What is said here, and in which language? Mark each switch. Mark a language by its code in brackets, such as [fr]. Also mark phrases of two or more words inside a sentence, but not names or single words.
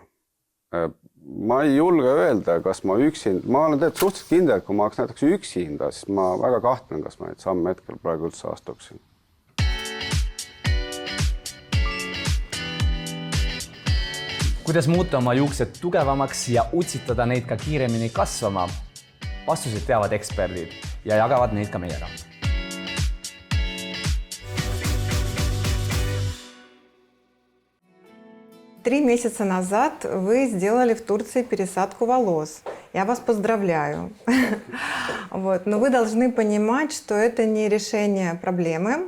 [et] Ma ei julge öelda, kas ma olen tegelikult suhteliselt kindel, et kui ma oleks näiteks üksinda, siis ma väga kahtlen, kas ma neid samme hetkel praegu üldse astuksin. Kuidas muuta oma juuksed tugevamaks ja utsitada neid ka kiiremini kasvama? Vastuseid teavad eksperdid ja jagavad neid ka meiega. [ru] Три месяца назад вы сделали в Турции пересадку волос. Я вас поздравляю. Но вы должны понимать, что это не решение проблемы.